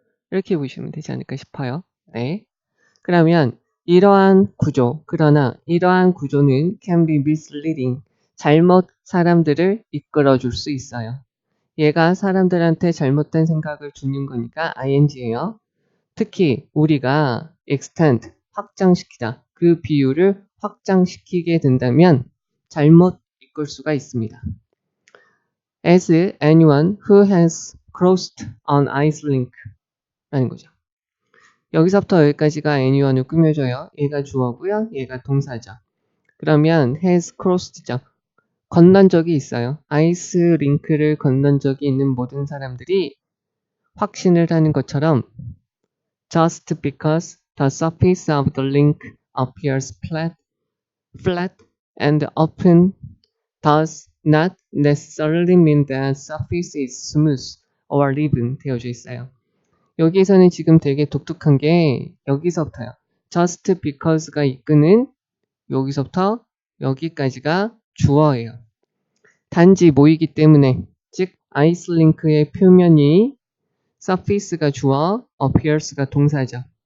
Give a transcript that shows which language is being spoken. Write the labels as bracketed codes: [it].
[ko] 이렇게 보시면 되지 않을까 싶어요. 네. 그러면 그러나 이러한 구조는 [en] can be misleading, [ko] 잘못 사람들을 이끌어 줄 수 있어요. 얘가 사람들한테 잘못된 생각을 주는 거니까 ing예요. 특히 우리가 extend, 확장시키다, 그 비율을 확장시키게 된다면 잘못 이끌 수가 있습니다. [en] As anyone who has crossed an ice link [ko] 라는 거죠. 여기서부터 여기까지가 anyone을 꾸며줘요. 얘가 주어고요. 얘가 동사죠. 그러면 has crossed죠. 건넌 적이 있어요. 아이스 링크를 건넌 적이 있는 모든 사람들이 확신을 하는 것처럼 [en] just because the surface of the link appears flat and open does not necessarily mean that surface is smooth or even [ko] 되어져 있어요. 여기에서는 지금 되게 독특한 게 여기서부터요. just because가 이끄는 여기서부터 여기까지가 주어예요. 단지 모이기 때문에, 즉 아이스링크의 표면이 surface가 주어, appears가 동사죠.